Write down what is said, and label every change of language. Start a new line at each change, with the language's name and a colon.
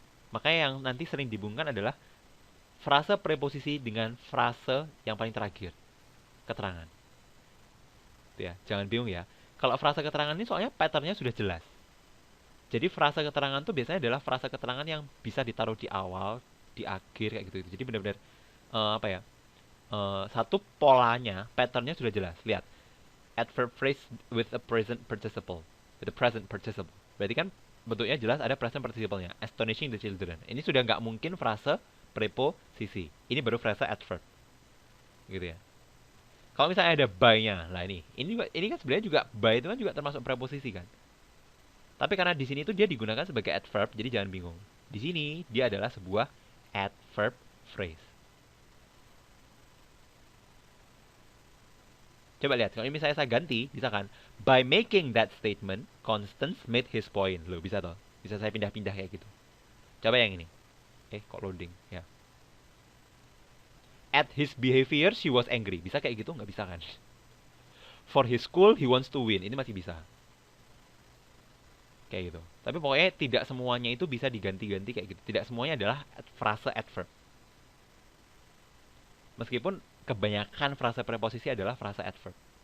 Indonesian: Makanya yang nanti sering dihubungkan adalah frase preposisi dengan frase yang paling terakhir, keterangan. Ya, jangan bingung ya. Kalau frase keterangan ini soalnya patternnya sudah jelas. Jadi frase keterangan tuh biasanya adalah frase keterangan yang bisa ditaruh di awal, di akhir kayak gitu. Jadi benar-benar apa ya? Satu polanya, patternnya sudah jelas. Lihat,
English: adverb phrase with a present participle, with a present participle.
Indonesian: Berarti kan bentuknya jelas ada present participle-nya.
English: Astonishing the children.
Indonesian: Ini sudah nggak mungkin frase preposisi. Ini baru frase adverb. Gitu ya. Kalau misalnya ada by-nya, lah ini kan sebenarnya juga by itu kan juga termasuk preposisi kan. Tapi karena di sini itu dia digunakan sebagai adverb, jadi jangan bingung. Di sini dia adalah sebuah adverb phrase. Coba lihat, kalau misalnya saya ganti, bisa kan?
English: By making that statement, Constance made his point.
Indonesian: Loh, bisa toh? Bisa saya pindah-pindah kayak gitu. Coba yang ini. Kok loading? Ya.
English: At his behavior, she was angry.
Indonesian: Bisa kayak gitu? Nggak bisa kan?
English: For his school, he wants to win.
Indonesian: Ini masih bisa. Kayak gitu. Tapi pokoknya tidak semuanya itu bisa diganti-ganti kayak gitu. Tidak semuanya adalah frase adverb. Meskipun kebanyakan frase preposisi adalah frase adverb.